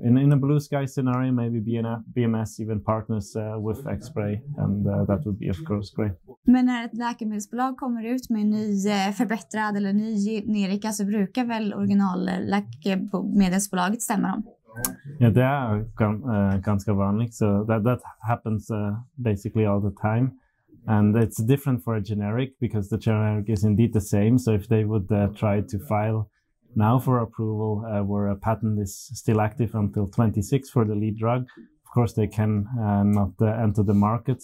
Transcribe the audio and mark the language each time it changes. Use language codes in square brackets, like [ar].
[en] In a blue sky scenario, maybe BMS even partners with xSpray, and that would be of course great. [sv] Men när ett läkemedelsbolag kommer ut med en ny förbättrad eller ny generika så brukar väl originalläkemedelsbolaget stämma dem? Ja, det är ganska vanligt. [en] So that happens basically all the time. And it's different for a generic because the generic is indeed the same. So if they would try to file now for approval where a patent is still active until 26 for the lead drug, of course they can not enter the market.